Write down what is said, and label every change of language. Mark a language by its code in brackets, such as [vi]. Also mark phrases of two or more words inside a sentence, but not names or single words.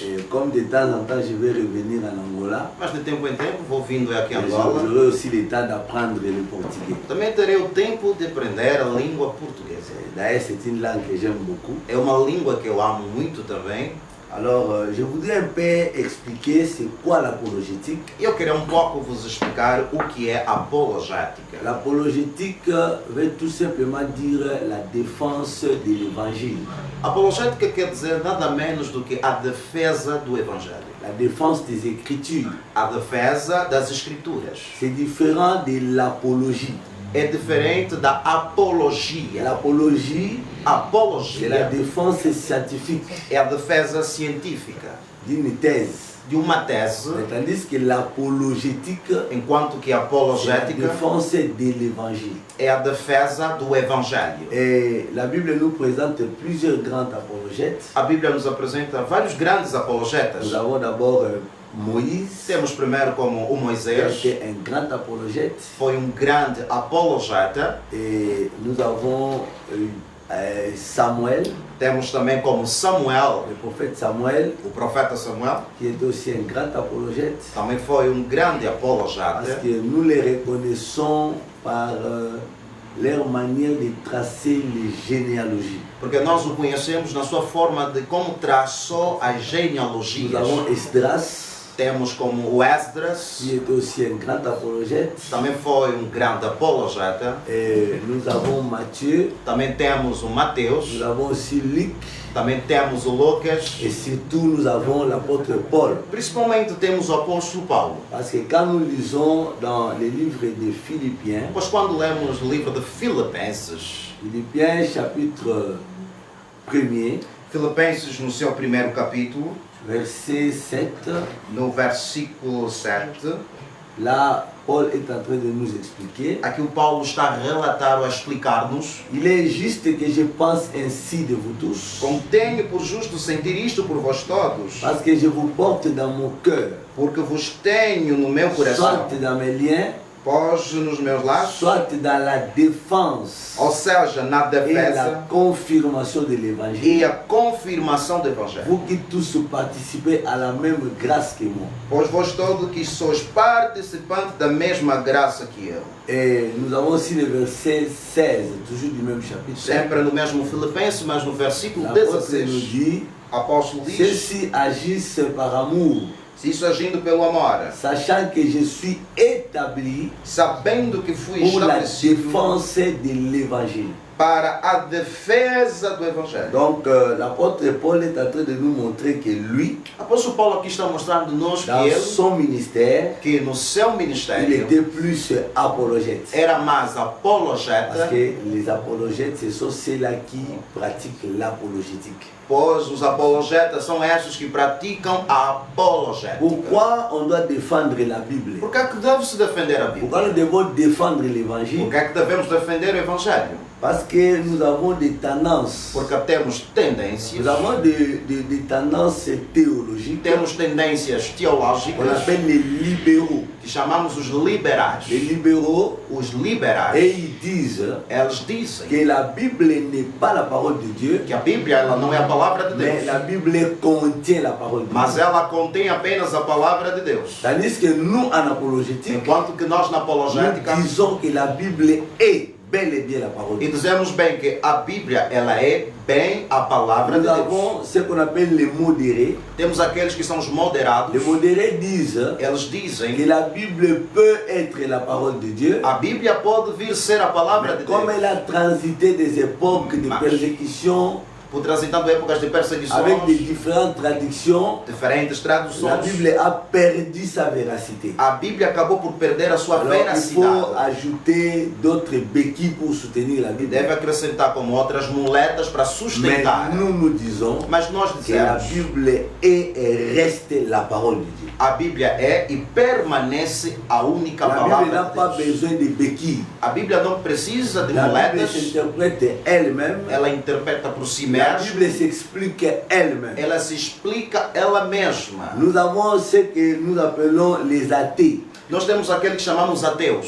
[fr] Et comme de temps en temps je vais revenir en Angola, [pt] Mas de tempo em tempo vou vindo aqui a [fr] et [pt] Angola. [fr] j'aurai aussi le temps d'apprendre le portugais. [pt] Também terei o tempo de aprender a língua portuguesa. [fr] D'ailleurs, c'est une langue que j'aime beaucoup. [pt] É uma língua que eu amo muito também. [fr] Alors, je voudrais un peu expliquer c'est quoi l'apologétique. [pt] E eu queria pouco vos explicar o que é apologética. [fr] L'apologétique veut tout simplement dire la défense de l'évangile. [pt] Apologética quer dizer nada menos do que a defesa do Evangelho. [fr] La défense des Écritures. [pt] A defesa das Escrituras. [fr] C'est différent de l'apologie. [pt] É diferente da apologia. [fr] L'apologie, c'est la [pt] Apologia [fr] défense scientifique [pt] é a defesa científica [fr] d'une thèse. [pt] de uma tese, [fr] Tandis que l'apologétique, [pt] enquanto que a [fr] c'est la [pt] apologética [fr] défense de l'évangile. [pt] é a defesa do Evangelho. [fr] Et la Bible nous présente plusieurs grands apologètes. [pt] A Bíblia nos apresenta vários grandes apologetas. [fr] Nous avons d'abord Moïse, [pt] Temos primeiro como o [fr] qui [pt] Moisés, [fr] était un grand apologète. [pt] foi grande apologeta. [fr] Et nous avons Samuel, [pt] Temos também como Samuel, [fr] le prophète Samuel, [pt] o profeta Samuel, [fr] qui est aussi un grand apologète. [pt] também foi grande [fr] Parce [pt] apologeta, [fr] que nous les reconnaissons par leur manière de tracer les généalogies. [pt] porque nós o conhecemos na sua forma de como traçou as [fr] Nous [pt] genealogias. [fr] avons Esdras, [pt] Temos como o Esdras, [fr] qui est aussi un grand apologète. [pt] também foi grande apologeta. [fr] Et nous avons Matthieu, [pt] Também temos o Mateus, [fr] nous avons aussi Luc, [pt] também temos o Lucas, [fr] et surtout nous avons l'apôtre Paul. [pt] principalmente temos o apóstolo Paulo. [fr] Parce que quand nous lisons dans les livres de Philippiens, [pt] Pois quando lemos o livro de Filipenses, [fr] Philippiens chapitre 1er, [pt] Filipenses no seu primeiro capítulo, [fr] verset 7, [pt] no versículo 7, [fr] là Paul est en train de nous expliquer. [pt] aqui o Paulo está a relatar ou a explicar-nos: [fr] Il est juste que je pense ainsi de vous tous, [pt] como tenho por justo sentir isto por vós todos, [fr] parce que je vous porte dans mon cœur, [pt] porque vos tenho no meu coração, [fr] soit dans mes liens, [pt] Pós nos meus lados, [fr] soit dans la défense [pt] ou seja, na [fr] et la [pt] defesa [fr] confirmation de [pt] e [fr] l'évangile. [pt] a confirmação do Evangelho. [fr] Vous qui tous participez à la même grâce que moi. [pt] Pois vós todos que sois participantes da mesma graça que eu. [fr] Et nous avons aussi le verset 16, toujours du même chapitre. [pt] Sempre no mesmo Filipenses, mas no versículo [fr] L'apôtre nous [pt] 16, [fr] dit, [pt] o apóstolo diz: [fr] ceux-ci agissent par amour, [pt] se isso agindo pelo amor, [fr] sachant que je suis établi [pt] sabendo que fui [fr] pour la [pt] estabelecido [fr] défense de l'évangile. [pt] para a defesa do Evangelho. [fr] Donc l'apôtre Paul est en train de nous montrer que lui, [pt] O apóstolo Paulo aqui está mostrando-nos [fr] dans [pt] que ele, [fr] son ministère, [pt] que no seu [fr] il [pt] ministério, [fr] était plus apologète. [pt] era mais [fr] Parce [pt] apologeta, [fr] que les apologètes, ce sont ceux-là qui pratiquent l'apologétique. [pt] pois os apologetas são estes que praticam a apologética. [fr] Pourquoi on doit défendre la Bible? [pt] Por que é que deve-se defender a Bíblia? [fr] Pourquoi nous devons défendre l'évangile? [pt] Por que é que devemos defender o Evangelho? [fr] Parce que nous avons des tendances. [pt] Porque temos tendências, [fr] Nous avons des tendances théologiques [pt] temos tendências [fr] qu'on [pt] teológicas [fr] appelle les libéraux. [pt] que chamamos os liberais. [fr] Les libéraux, [pt] Os [fr] et [pt] liberais, [fr] ils disent [pt] eles dizem [fr] que la Bible n'est pas la parole de Dieu, [pt] que a Bíblia ela não é a palavra de [fr] mais la [pt] Deus, [fr] Bible contient la parole de [pt] mas [fr] Dieu. [pt] ela contém apenas a palavra de Deus. [fr] Tandis que nous, en apologétique, [pt] Enquanto que nós na apologética [fr] nous disons que la Bible est bel et bien la parole de [pt] e [fr] Dieu. [pt] dizemos bem que a Bíblia ela é bem a palavra de [fr] Nous [pt] Deus. [fr] avons ce qu'on appelle les modérés. [pt] Temos aqueles que são os moderados, [fr] Les modérés disent [pt] eles [fr] que [pt] dizem [fr] la Bible peut être la parole de Dieu, [pt] a Bíblia pode vir ser a palavra de [fr] comme [pt] Deus, [fr] elle a transité des époques de [pt] Mas- [fr] persécution [pt] por transitando épocas de [fr] avec des [pt] perseguições, [fr] différentes traductions. [pt] diferentes [fr] La [pt] traduções. [fr] Bible a perdu sa véracité. [pt] A Bíblia acabou por perder a sua [fr] Alors il faut [pt] veracidade. [fr] ajouter d'autres béquilles pour soutenir la Bible. [pt] Deve acrescentar como outras muletas para [fr] Mais [pt] sustentar. [fr] nous disons [pt] Mas nós [fr] que la [pt] dizemos, [fr] Bible est et reste la parole de Dieu. [pt] a Bíblia é e permanece a única [fr] La Bible n'a [pt] palavra [fr] pas [pt] de Deus. [fr] besoin de béquilles. [pt] A Bíblia não precisa de [fr] La Bible [pt] muletas, [fr] s'interprète elle-même. [pt] ela interpreta por si [fr] La [pt] mesma, [fr] Bible s'explique elle-même. [pt] ela se explica ela mesma. [fr] Nous avons ce que nous appelons les athées. [pt] Nós temos aqueles que chamamos ateus.